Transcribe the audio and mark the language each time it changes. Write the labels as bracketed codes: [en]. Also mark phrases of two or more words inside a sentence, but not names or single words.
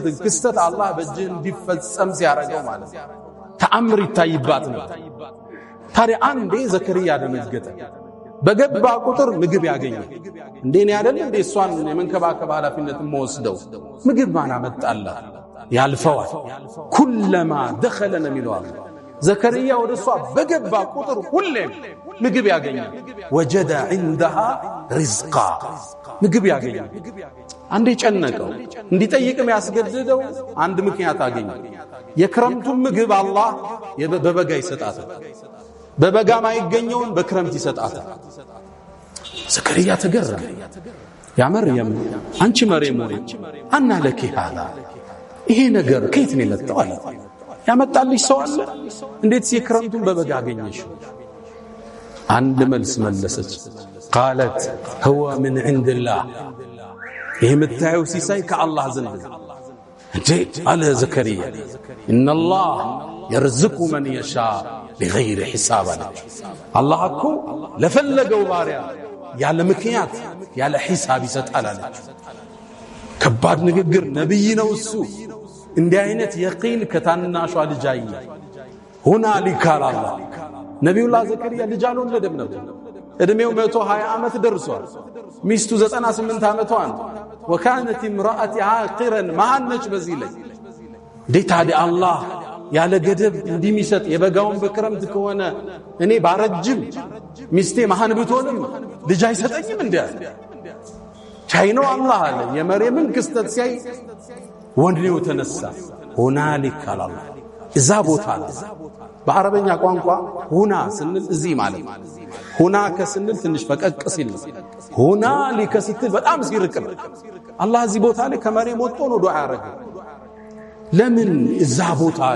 [am] ክስተት አላህ በእጅህ እንዲፈጸም ሲያረጋው ማለት ተአምር ይታይባት ነው። ታዲያ አንዴ ዘከርያ ደነገጠ። በገባ ቁጥር ምግብ ያገኛል። እንደኔ አይደል እንደ እሷን የመንከባከብ ኃላፊነት ወስደው ምግብ ማን አመጣላት ያልፈዋል። ኩለማ دخل ነሚሏል ዘከርያ ወደሷ በገባ ቁጥር ሁሌም ምግብ ያገኛል። [ar] وجد عندها رزقا [am] ምግብ ያገኛል። አንዴ ጨነቀው። እንዲጠይቅም ያስገድደው አንድ ምክንያት አገኘ። የክረምቱን ምግብ አላህ በበጋ ይሰጣታል። በበጋ ማይገኘውን በክረምት ይሰጣታል። ዘከርያ ተገረመ። ያ መርየም አንቺ መርየም ሆይ [ar] أنى لك هذا [am] ይሄ ነገር ከየት ነው የመጣው አለ። ያመጣልሽ ሰው አለ? እንዴት የክረምቱን በበጋ አገኘሽ? አንድ መልስ መለሰች። [ar] قالت هو من عند الله [am] ይሄ የምታየው ሲሳይ ከአላህ ዘንድ ነው። እንዴት አለ ዘከርያ [ar] ان الله يرزق من يشاء بغير حساب [am] አላህ እኮ ለፈለገው ባሪያ ያለ ምክንያት ያለ ሂሳብ ይሰጣል አለች። ከባድ ንግግር። ነብይ ነው እሱ። እንዲህ አይነት የቂን ከታናሿ ልጅ አይ ሁናሊካ አላህ ነብዩላህ ዘከርያ ልጅ አልወለደም ነበር። እድሜው 120 ዓመት ደርሷል። ሚስቱ 98 ዓመቷን [ar] وكانت امرأتي عاقرا [am] ማነች በዚህ ላይ እንዴት ታዲያ አላህ ያለ ገደብ እንዲሚሰጥ የበጋውን በክረምት ከሆነ እኔ ባረጅም ሚስቴ መሃን ብትሆንም ልጅ አይሰጠኝም እንዴ? ቻይኖ አላህ አለ። የመርየምን ክስተት ሲያይ ወንድኔው ተነሳ። ሁናሊክ አላህ እዛ ቦታ አለ። በአረበኛ ቋንቋ ሁና ስንል እዚህ ማለት ሁና ከስንል ትንሽ ፈቀቅ ሲል ሁናሊክ ስትል በጣም ሲርቅ አላህ እዚህ ቦታ ላይ ከመርየም ወጥቶ ነው ዱዓ ያረገ። ለምን እዛ ቦታ አለ?